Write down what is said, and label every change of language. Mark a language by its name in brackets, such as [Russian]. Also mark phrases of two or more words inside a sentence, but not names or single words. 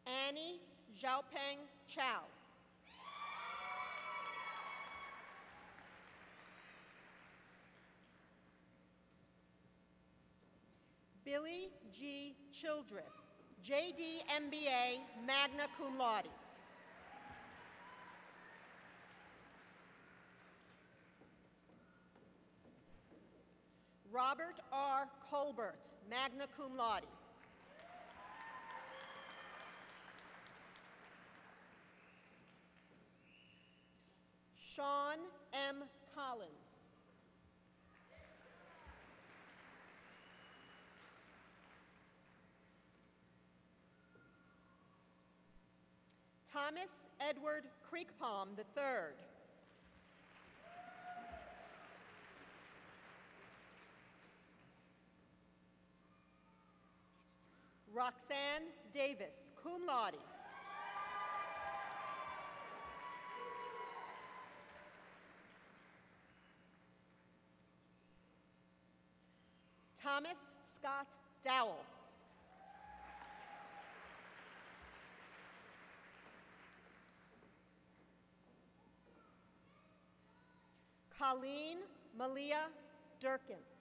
[English] Annie Xiaopeng Chow. Billy G. Childress, JD MBA, magna cum laude. Robert R. Colbert, magna cum laude. Sean M. Collins. Thomas Edward Creekpalm III. Roxanne Davis, cum laude. Thomas Scott Dowell. Colleen Malia Durkin.